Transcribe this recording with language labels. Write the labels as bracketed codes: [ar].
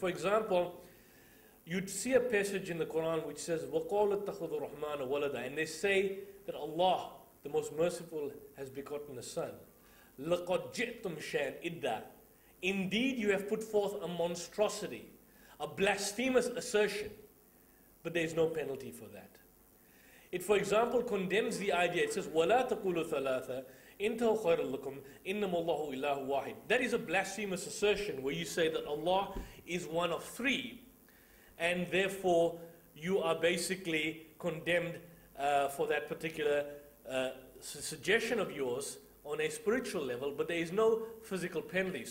[en] For example, you'd see a passage in the Quran which says, [ar] وَقَالُ اتَّخُذُ الرَّحْمَنَ وَلَدًا, [en] and they say that Allah, the most merciful, has begotten a son. [ar] لَقَدْ جِئْتُمْ شَيْئًا إِدًّا, [en] indeed you have put forth a monstrosity, a blasphemous assertion, but there is no penalty for that. It, for example, condemns the idea. It says, [ar] وَلَا تَقُولُوا ثَلَاثًا إِنْتَهُ خَيْرٌ لَكُمْ إِنَّمَا اللَّهُ إِلَهُ وَاحِدٌ. [en] That is a blasphemous assertion where you say that Allah is one of three, and therefore you are basically condemned for that particular suggestion of yours on a spiritual level, but there is no physical penalty.